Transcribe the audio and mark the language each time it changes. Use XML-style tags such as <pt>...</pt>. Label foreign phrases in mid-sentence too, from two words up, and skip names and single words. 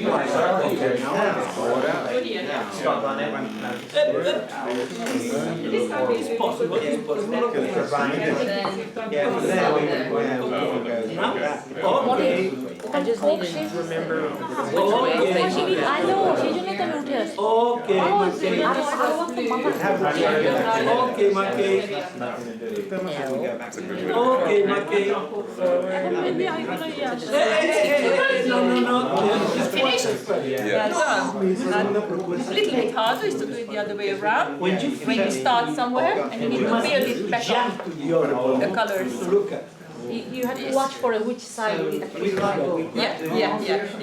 <en>Stop on it. It's possible. It's possible. Okay. I just need to remember which way they I know,</en> <bn>সেই জন্য তো আমি উঠে আসছি।</bn> <en>Okay, okay. Okay, Maki. Okay, Maki. Hey, no. Finished? Yeah, done. And a little bit harder is to do it the other way around. When you start somewhere and you need to build it back up. jump to the other one. The colors. To look at. You have to watch for which side it actually go. Yeah.</en>